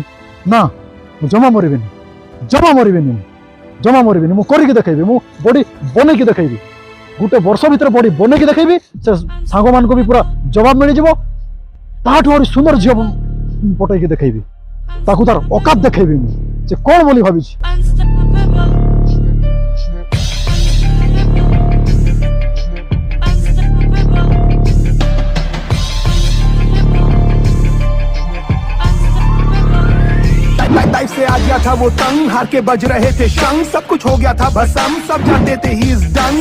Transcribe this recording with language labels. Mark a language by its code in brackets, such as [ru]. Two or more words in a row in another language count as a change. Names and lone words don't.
[or] ନା, ମୁଁ ଜମା ମରିବିନି, ଜମା ମରିବିନି, ଜମା ମରିବିନି। ମୁଁ କରିକି ଦେଖେଇବି, ମୁଁ ବଡି ବନେଇକି ଦେଖେଇବି। ଗୋଟେ ବର୍ଷ ଭିତରେ ବଡି ବନେଇକି ଦେଖେଇବି। ସେ ସାଙ୍ଗମାନଙ୍କୁ ବି ପୁରା ଜବାବ ମିଳିଯିବ। ତାଠୁ ଆହୁରି ସୁନ୍ଦର ଝିଅ ପଟେଇକି ଦେଖେଇବି। ତାକୁ ତାର ଅକାତ ଦେଖେଇବି ମୁଁ, ସେ କ'ଣ ବୋଲି ଭାବିଛି। [hi] लाइफ से आ गया था वो तंग, हार के बज रहे थे शंख, सब कुछ हो गया था भसम, सब जानते थे [en] he is done.